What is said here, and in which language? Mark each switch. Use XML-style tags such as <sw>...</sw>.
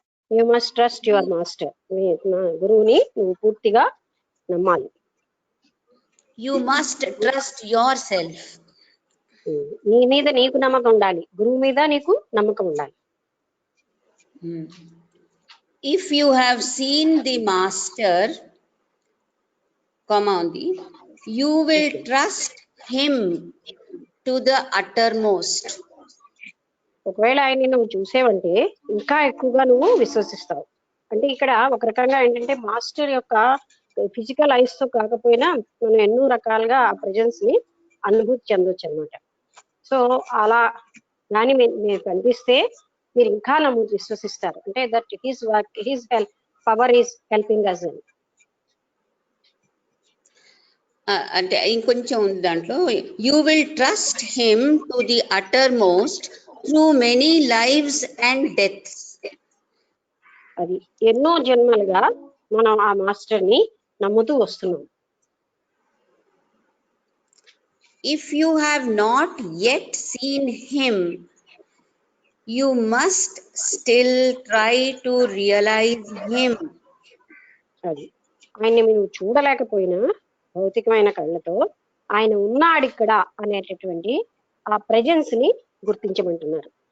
<en>you must trust your master,</en> <te>గురువుని నువ్వు పూర్తిగా నమ్మాలి.</te> <en>You must trust yourself.</en> <te>నీ మీద నీకు నమ్మకం ఉండాలి, గురువు మీద నీకు నమ్మకం ఉండాలి.</te> <en>If you have seen the master, ఉంది, you will trust him to the uttermost.</en> <te>ఒకవేళ ఆయన్ని నువ్వు చూసేవంటే ఇంకా ఎక్కువగా నువ్వు విశ్వసిస్తావు. అంటే ఇక్కడ ఒక రకంగా ఏంటంటే మాస్టర్ యొక్క ఫిజికల్ ఐస్ తో కాకపోయినా మనం ఎన్నో రకాలుగా ఆ ప్రెజెన్స్ ని అనుభూతి చెందొచ్చు అనమాట. సో అలా కానీ మీరు కనిపిస్తే మీరు ఇంకా నమ్ము విశ్వసిస్తారు. అంటే</te> <en>That his work, his help, power is helping us.</en> <te>అంటే ఇంకొంచెం ఉంది దాంట్లో,</te> <en>You will trust him to the uttermost through many lives and deaths.</en> <te>అది ఎన్నో జన్మలుగా మనం ఆ మాస్టర్ ని నమ్ముతూ వస్తున్నాం.</te> <en>If you have not yet seen him, you must still try to realize him.</en> <te>అది ఆయన్ని మీరు చూడలేకపోయినా భౌతికమైన కళ్ళతో ఆయన ఉన్నాడు ఇక్కడ అనేటటువంటి ఆ ప్రెజెన్స్ ని గుర్తించమంటున్నారు.</te>